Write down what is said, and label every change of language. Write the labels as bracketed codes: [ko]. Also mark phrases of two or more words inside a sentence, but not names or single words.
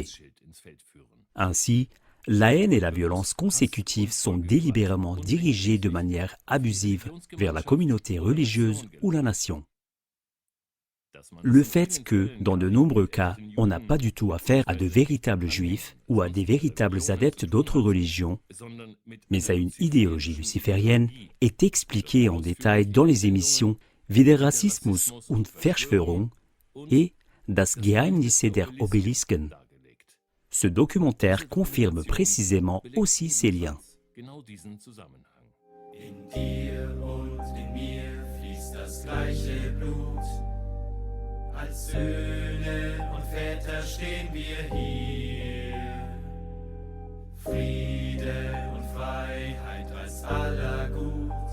[fr] Ainsi, la haine et la violence consécutives sont délibérément dirigées de manière abusive vers la communauté religieuse ou la nation. Le fait que, dans de nombreux cas, on n'a pas du tout affaire à de véritables juifs ou à des véritables adeptes d'autres religions, mais à une idéologie luciférienne, est expliqué en détail dans les émissions Wie der Rassismus und Verschwörung et Das Geheimnisse der Obelisken. Ce documentaire confirme précisément aussi ces liens. [de] In dir und in mir fließt das gleiche Blut. Als Söhne und Väter stehen wir hier. Friede und Freiheit als aller Gut.